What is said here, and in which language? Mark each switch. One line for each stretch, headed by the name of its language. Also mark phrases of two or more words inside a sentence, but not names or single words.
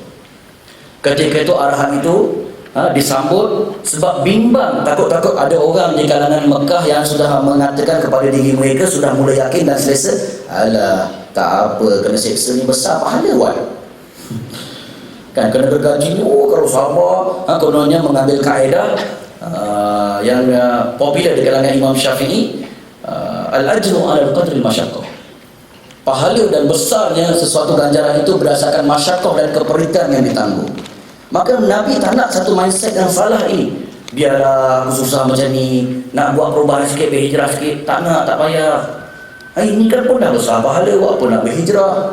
Malay: Ketika itu arahan itu disambut, sebab bimbang, takut-takut ada orang di kalangan Mekah yang sudah mengatakan kepada diri mereka, sudah mula yakin dan selesa, alah tak apa, kena seksa ni besar pahala buat. Kan kena bergaji, kalau sabar. Kononnya mengambil kaedah yang popular di kalangan Imam Syafi'i,
Arabic: الأجر على قدر المشقة.
Malay: Pahala dan besarnya sesuatu ganjaran itu berdasarkan masyaqqah dan keperitan yang ditanggung. Maka Nabi tak nak satu mindset yang salah ini. Biarlah susah macam ni, nak buat perubahan sikit, berhijrah sikit, tak nak, tak payah. Ini kan pun dah besar pahala, buat apa nak berhijrah?